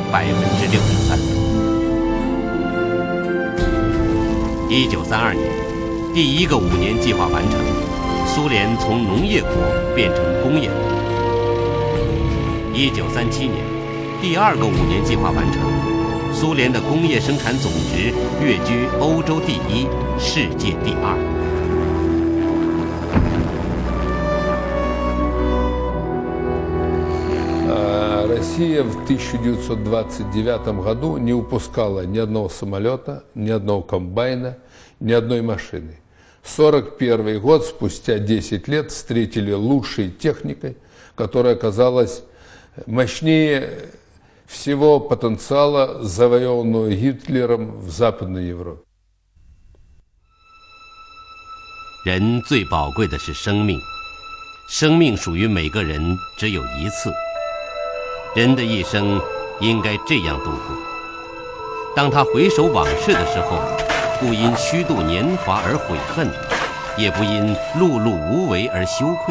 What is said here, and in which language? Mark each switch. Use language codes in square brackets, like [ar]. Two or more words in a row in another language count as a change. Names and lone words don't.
[zh] 63%。1932 年，第1个5年计划完成，苏联从农业国变成工业国。1937年，第2个5年计划完成，苏联的工业生产总值跃居欧洲第1，世界第2。 [ru] Россия в 1929 году не упускала ни одного самолета, ни одного комбайна, ни одной машины. 1941 год, спустя 10 лет, встретили лучшей техникой, которая оказалась мощнее всего потенциала, завоеванного Гитлером в Западной Европе. [zh] 人最宝贵的是生命，生命属于每个人只有一次。人的一生应该这样度过：当他回首往事的时候，不因虚度年华而悔恨，也不因碌碌无为而羞愧。